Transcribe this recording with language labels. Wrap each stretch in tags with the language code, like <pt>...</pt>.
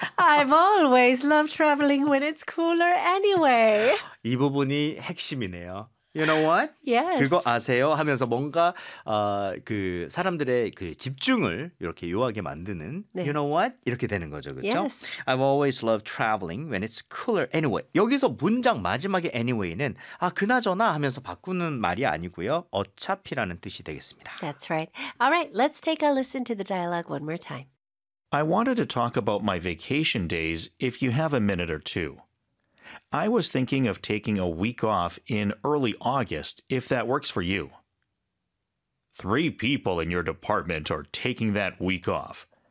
<en>I've always loved traveling when it's cooler anyway.</en> <ko>이 부분이 핵심이네요.</ko> <en>You know what? Yes.</en> <ko>그거 아세요? 하면서 뭔가 그 사람들의 그 집중을 이렇게 요하게 만드는 네.</ko> <en>You know what?</en> <ko>이렇게 되는 거죠. 그렇죠?</ko> <en>Yes. I've always loved traveling when it's cooler anyway.</en> <ko>여기서 문장 마지막에 anyway는 아 그나저나 하면서 바꾸는 말이 아니고요. 어차피라는 뜻이 되겠습니다.</ko> <en>That's right. All right. Let's take a listen to the dialogue one more time. I wanted to talk about my vacation days if you have a minute or two. I was thinking of taking a week off in early August if that works for you. Three people in your department are taking that week off.</en>